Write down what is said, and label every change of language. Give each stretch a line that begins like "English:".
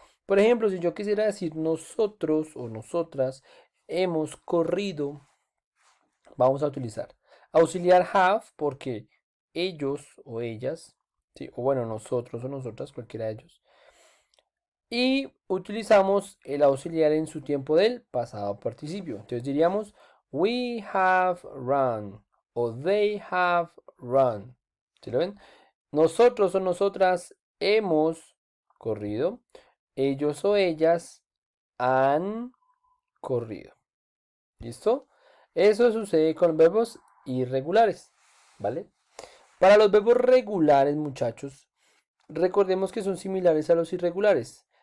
Spanish: Por ejemplo, si yo quisiera decir nosotros o nosotras hemos corrido, vamos a utilizar auxiliar have porque ellos o ellas, ¿sí? O bueno, nosotros o nosotras, cualquiera de ellos. Y utilizamos el auxiliar en su tiempo del pasado participio. Entonces diríamos,
English: we have run
Spanish: o
English: they have run.
Spanish: ¿Sí lo ven? Nosotros o nosotras hemos corrido. Ellos o ellas han corrido. ¿Listo? Eso sucede con verbos irregulares, ¿vale? Para los verbos regulares, muchachos, recordemos que son similares a los irregulares.